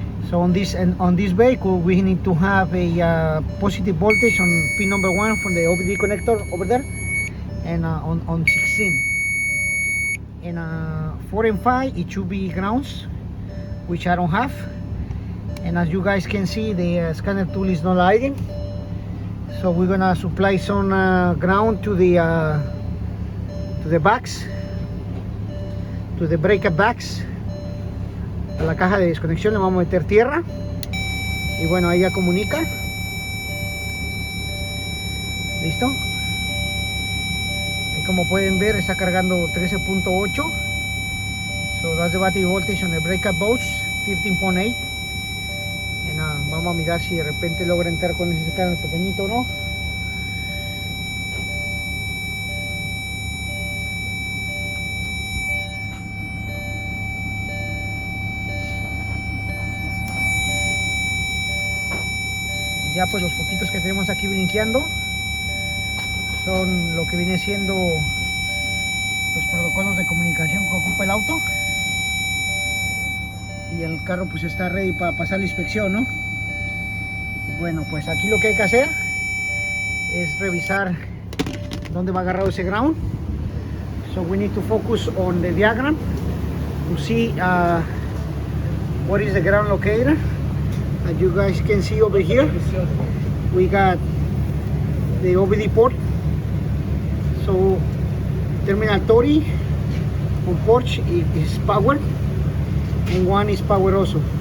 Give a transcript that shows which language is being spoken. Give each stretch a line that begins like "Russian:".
English: So on this vehicle we need to have a positive voltage on pin number 1 from the OBD connector over there, and on 16, and 4 and 5 it should be grounds, which I don't have. And as you guys can see, the scanner tool is not lighting, so we're gonna supply some ground to the backs, to the breaker backs.
Spanish: A la caja de desconexión le vamos a meter tierra y bueno, ahí ya comunica. Listo. Ahí como pueden ver está cargando 13.8.
English: So that's the battery voltage on the breaker box, 13.8.
Spanish: Y nada, vamos a mirar si de repente logra entrar con ese escáner pequeñito o no. Ya pues los foquitos que tenemos aquí blinqueando son lo que viene siendo los protocolos de comunicación que ocupa el auto, y el carro pues está ready para pasar la inspección, ¿no? Bueno, pues aquí lo que hay que hacer es revisar dónde va agarrado ese ground.
English: So we need to focus on the diagram to see what is the ground locator. As you guys can see over here, we got the OBD port. So terminal 30 on Porsche is power, and 1 is power also.